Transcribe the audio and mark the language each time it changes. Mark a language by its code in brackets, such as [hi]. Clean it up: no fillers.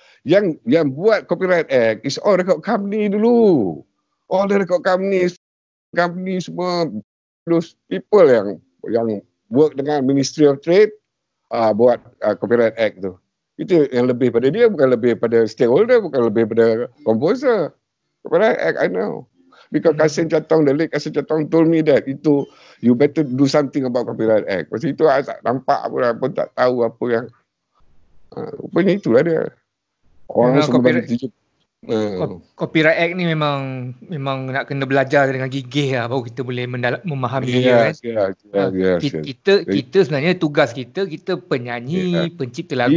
[ms] yang buat [en] Copyright Act is all record company [ms] dulu. [en] All the record company [ms] semua, [en] those people [ms] yang [en] work [ms] dengan [en] Ministry of Trade [ms] buat [en] Copyright Act [ms] tu. Itu yang lebih pada dia, bukan lebih pada stakeholder, bukan lebih pada composer. [en] Copyright Act, I know. Because Kasim Catong, the late Kasim Catong told me that [ms] itu, [en] you better do something about Copyright Act. [ms] Pasal itu saya tak nampak pun tak tahu apa yang rupanya itulah dia. Orang semua bagi tujuh. Copyright Act ni memang nak kena belajar dengan gigih lah, baru kita boleh memahami dia kan. Kita sebenarnya tugas kita penyanyi, pencipta lagu.